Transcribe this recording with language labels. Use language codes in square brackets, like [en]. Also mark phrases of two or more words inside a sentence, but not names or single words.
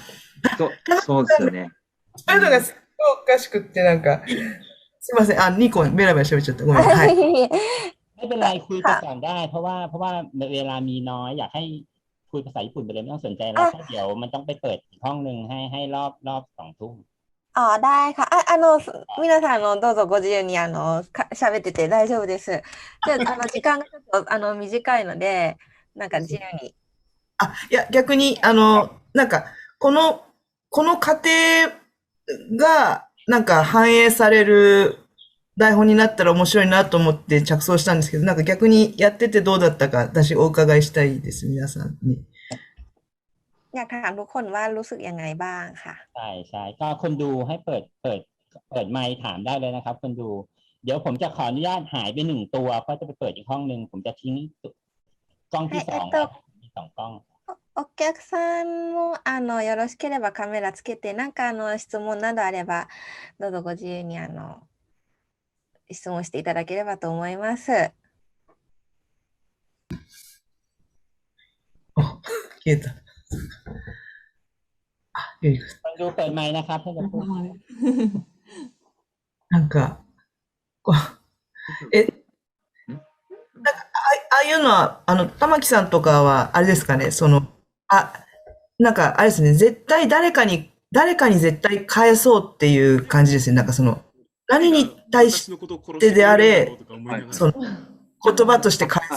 [ja] そうですよね。そういうのがすごいおかしくって、なんか、すいません。2個ベラベラ喋っちゃった。ごめん。はい。 [th] ไม่เป็นไรคุยไปก่อนได้เพราะว่าเวลามีน้อยอยากให้คุยภาษาญี่ปุ่นไปเลยไม่ต้องสนใจแล้วเพราะเดี๋ยวมันต้องไปเปิดอีกห้องหนึ่งให้รอบ2 ทุ่ม ได้ค่ะ。 [ja] 皆さん、どうぞご自由に喋ってて大丈夫です。じゃあ、時間がちょっと短いので、なんか自由に。いや、逆に、なんか、この過程が、なんか反映される台本になったら面白いなと思って着想したんですけど、なんか逆にやっててどうだったか、私お伺いしたいです、皆さんに。 [th] อยากถามทุกคนว่ารู้สึกยังไงบ้างค่ะ ใช่ก็คนดูให้เปิดไมค์ถามได้เลยนะครับคนดูเดี๋ยวผมจะขออนุญาตหายไป1 ตัวเพราะจะไปเปิดอีกห้องนึงผมจะทิ้งกล้องที่2มี2 กล้อง [ja] お客さんもよろしければカメラつけて、なんか質問などあれば、どうぞご自由に質問していただければと思います。消えた。ゆりかさん。 [th] คนดูเปิดไมค์นะครับให้จะพูด [ja] なんか、なんかあいうのは、玉木さんとかは、あれですかね、なんか、あれですね、絶対誰かに絶対返そうっていう感じですね。なんか何に対してであれ、その、言葉として返す。